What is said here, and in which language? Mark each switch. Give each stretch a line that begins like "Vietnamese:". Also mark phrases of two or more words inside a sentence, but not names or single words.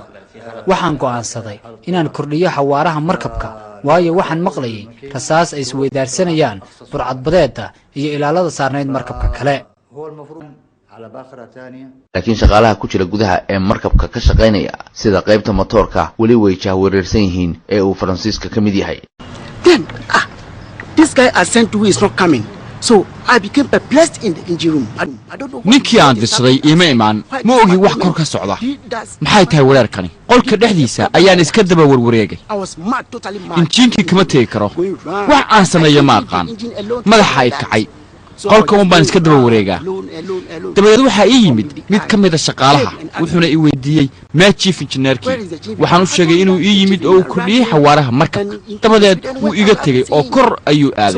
Somali: waxaan go'aansaday inaan kordhiyo xawaaraha markabka waayo waxaan maqlayay rasaas ay isweydaarsanayaan burcadbadeedda iyo ilaalada saarneyd markabka kale. laakiin shaqaalaha ku jira gudaha ee markabka ka shaqeynaya sida qaybta motorka wali way jahwareersan yihiin ee uu Francisco ka mid yahay.
English: Then this guy I sent to is not coming. So I became perplexed in the engine room. I don't know.
Somali: ninkii aan dirsaday iima imaan ma ogi wax kor ka socda maxay tahay weerarkani qolka dhexdiisa ayaan iska daba warwareegay
English: I was mad, totally mad.
Somali: injiinkii kama tegi karo wax aan sameeyo ma aqaan madaxa ay kacay qolka un baan iska daba wareegaa dabadeed waxaa ii yimid mid ka mida shaqaalaha wuxuuna i weydiiyey maa
English: chief engineerkii
Somali: waxaan u sheegay inuu ii yimid oo uu kordhiyey xawaaraha markabka dabadeed wuu iga tegey oo kor ayuu aaday